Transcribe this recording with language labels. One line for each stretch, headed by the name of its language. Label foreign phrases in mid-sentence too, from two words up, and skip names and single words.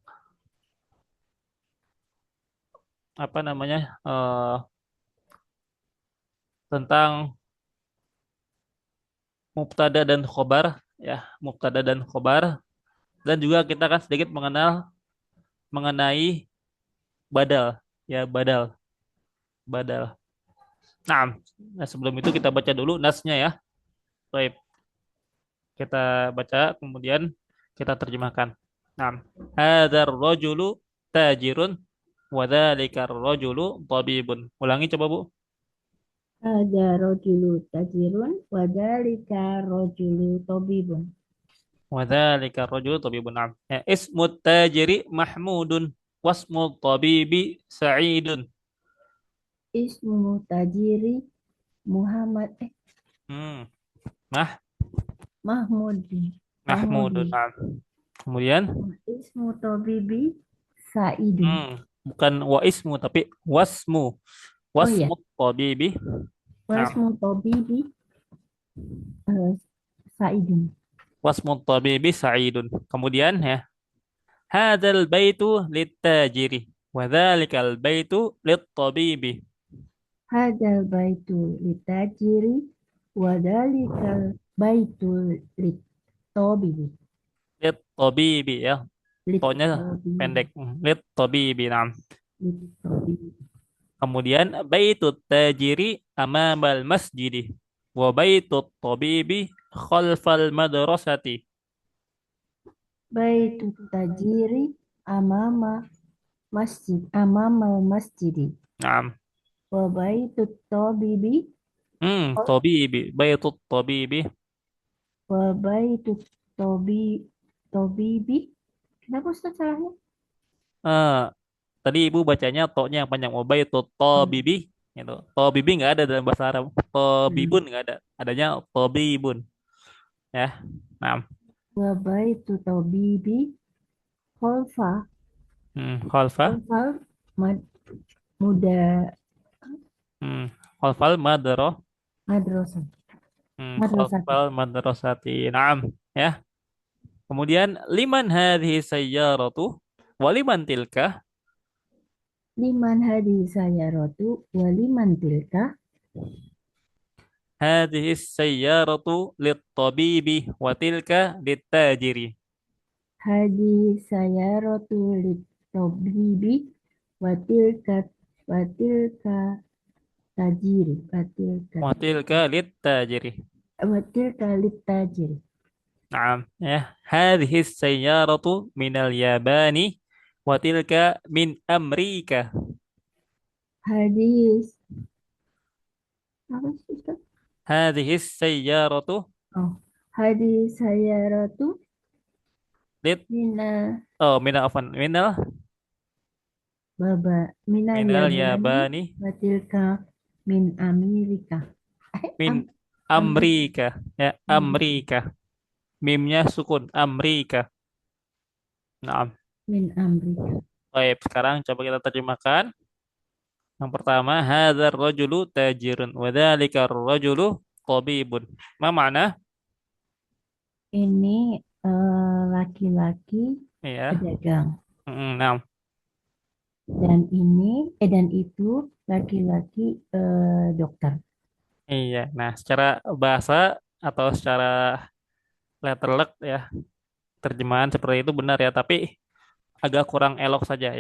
Indonesian: apa namanya tentang mubtada dan khobar, ya, mubtada dan khobar, dan juga kita akan sedikit mengenal mengenai badal, ya, badal. Nah, nah, sebelum itu kita baca dulu nasnya ya. Baik, kita baca kemudian kita terjemahkan. Nah,
Arabic: هذا الرجل تاجر وذلك الرجل طبيب.
Indonesian: Ulangi coba Bu.
Arabic: هذا رجل تاجر وذلك رجل طبيب. وذلك الرجل طبيب. Nah, ya, اسم التاجر محمود واسم الطبيب سعيد. اسم التاجر محمد Hmm. Nah, Mahmudi. Mahmudun. Mahmudi.
Indonesian: Nah, kemudian
Arabic: اسم الطبيب سعيد.
Indonesian: bukan wa ismu tapi wasmu. Oh ya,
Arabic: واسم الطبيب. Nah, واسم الطبيب eh, Saidun. واسم الطبيب سعيد. Kemudian ya, هذا البيت للتاجر وذلك البيت للطبيب. هذا البيت للتاجر وذلك البيت للطبيب. Lit-tabibi ya. Tonya Litobibi.
Indonesian: pendek. Lit-tabibi. Nah,
Arabic: Litobibi. kemudian بيت التاجر أمام المسجد وبيت الطبيب خلف المدرسة. بيت التاجر أمام أمام المسجد.
Indonesian: Nah,
Arabic: وبيت الطبيب. طبيب بيت الطبيب. وبيت طبي طبيب.
Indonesian: Kenapa Ustaz salahnya? Eh, tadi Ibu bacanya to-nya yang panjang.
Arabic: Wa baitut Oh,
Indonesian: tabibi gitu. Tabibi nggak ada dalam bahasa Arab. hmm. Tabibun nggak ada. Adanya tabibun ya. Nah,
Arabic: وبيت الطبيب خلف khalfa. kholfa mad- muda Hmm, خلف مدرسة مدرسة. خلف المدرسة نعم ya. ثم لمن هذه السيارة ولمن تلك. لمن هذه السيارة ولمن تلك. هذه السيارة للطبيب وتلك للتاجر. هذه السيارة للطبيب وتلك تاجر وتلك للتاجر. وتلك للتاجر. Naam ya. هذه السيارة من اليابان وتلك من أمريكا.
Indonesian: Hadis apa sih Ustaz?
Arabic: هذه السيارة Oh, هذه السيارة lit mina oh من الـ من الـ بابا من الـ minal yabani Yabani وتلك من أمريكا. min Amerika. Amerika ya Amerika. Amerika. Mimnya sukun Amerika. Nah, من أمريكا.
Indonesian: baik, sekarang coba kita terjemahkan. Yang pertama,
Arabic: هذا الرجل تاجر وذلك الرجل طبيب ما معنى?
Indonesian: Ini laki-laki Ya. pedagang Nah, dan itu laki-laki dokter. iya. Nah, secara bahasa atau secara letterlek ya, terjemahan seperti itu benar ya, tapi agak kurang elok saja ya.